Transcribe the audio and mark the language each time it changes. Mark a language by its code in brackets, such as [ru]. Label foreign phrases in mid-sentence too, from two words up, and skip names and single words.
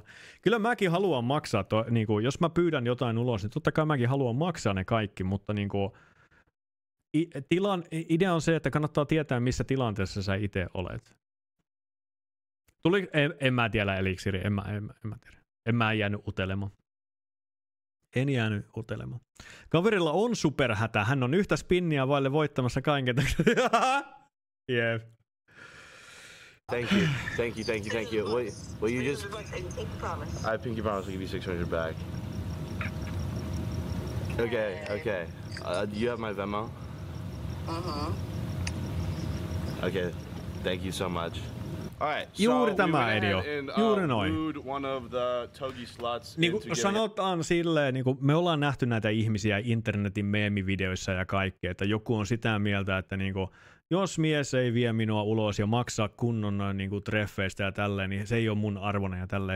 [fi] Kyllä mäkin haluan maksaa, niin kuin, jos mä pyydän jotain ulos, niin totta kai mäkin haluan maksaa ne kaikki, mutta niin kuin, idea on se, että kannattaa tietää, missä tilanteessa sä itse olet. En mä tiedä eliksiri, en mä tiedä. En mä jäänyt utelemaan. En jäänyt utelemaan. Kaverilla on superhätä, hän on yhtä spinniä vaille voittamassa kaiken. [en] Yeah. Thank you. Will you just... I pinky promise I'll give you 600 back. Okay. You have my Venmo? Okay, thank you so much. All right, [fi] juuri tämä, Edio. Juuri noin. Niin kuin sanotaan silleen, niin kuin me ollaan nähty näitä ihmisiä internetin meemivideoissa ja kaikkea, että joku on sitä mieltä, että niin kuin, jos mies ei vie minua ulos ja maksaa kunnon niin kuin treffeistä ja tälleen, niin se ei ole mun arvona ja tälleen.